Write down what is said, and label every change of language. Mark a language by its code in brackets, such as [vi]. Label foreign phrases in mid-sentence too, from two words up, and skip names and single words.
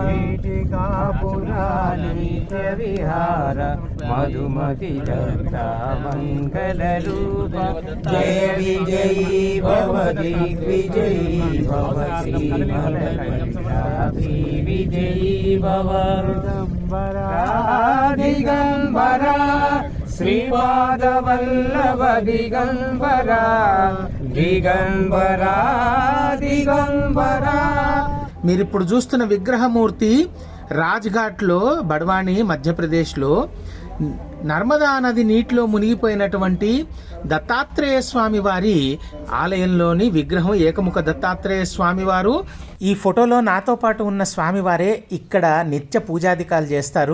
[sa] पुराणिक विहार मधुमति दत्ता मंगल रूप जय विजयी भव दिग्विजयी भव श्रीमदखंडा श्री विजयी भव। दिगंबरा श्रीपाद वल्लभ दिगंबरा दिगंबरा दिगंबरा। [te] మీరు ఇప్పుడు చూస్తున్న విగ్రహమూర్తి రాజ్ఘాట్లో బడ్వాని మధ్యప్రదేశ్లో నర్మదా నది నీటిలో మునిగిపోయినటువంటి దత్తాత్రేయ స్వామి వారి ఆలయంలోని విగ్రహం ఏకముఖ దత్తాత్రేయ స్వామి వారు। ఈ ఫోటోలో నాతో పాటు ఉన్న స్వామివారే ఇక్కడ నిత్య పూజాధికాలు చేస్తారు।